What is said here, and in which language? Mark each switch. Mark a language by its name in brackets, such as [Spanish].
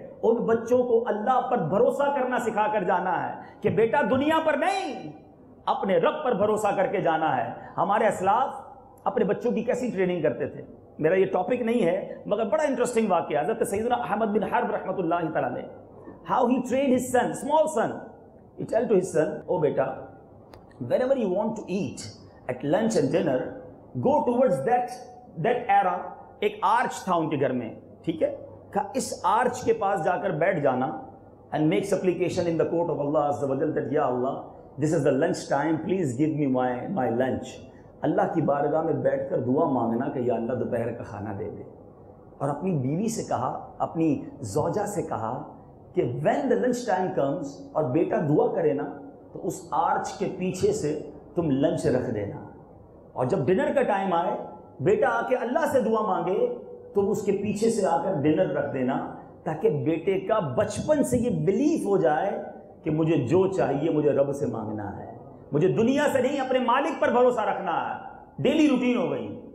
[Urdu] ان بچوں کو اللہ پر بھروسہ کرنا سکھا کر جانا ہے کہ بیٹا دنیا پر نہیں، اپنے رب پر بھروسہ کر کے جانا ہے. ہمارے اسلاف اپنے بچوں کی کیسی ٹریننگ کرتے تھے، میرا یہ ٹاپک نہیں ہے مگر بڑا انٹرسٹنگ واقعہ. [English] حضرت سیدنا Ahmad bin Harb رحمۃ اللہ تعالی علیہ، how he trained his son, small son. He tell to his son, oh beta, whenever you want to eat at lunch and dinner, go towards that era. [Urdu] ایک آرچ تھا ان کے گھر میں، ٹھیک ہے، کہ اس آرچ کے پاس جا کر بیٹھ جانا [English] and make supplication in the court of Allah Azza wa Jal that ya Allah, this is the lunch time, please give me my lunch. [Urdu] اللہ کی بارگاہ میں بیٹھ کر دعا مانگنا کہ یا اللہ دوپہر کا کھانا دے دے. اور اپنی بیوی سے کہا، اپنی زوجہ سے کہا کہ [English] when the lunch time comes [Urdu] اور بیٹا دعا کرے نا تو اس آرچ کے پیچھے سے تم لنچ رکھ دینا، اور جب ڈنر کا ٹائم آئے بیٹا آ کے اللہ سے دعا مانگے تو اس کے پیچھے سے آ کر ڈنر رکھ دینا، تاکہ بیٹے کا بچپن سے یہ بلیف ہو جائے کہ مجھے جو چاہیے مجھے رب سے مانگنا ہے، مجھے دنیا سے نہیں اپنے مالک پر بھروسہ رکھنا ہے. ڈیلی روٹین ہو گئی.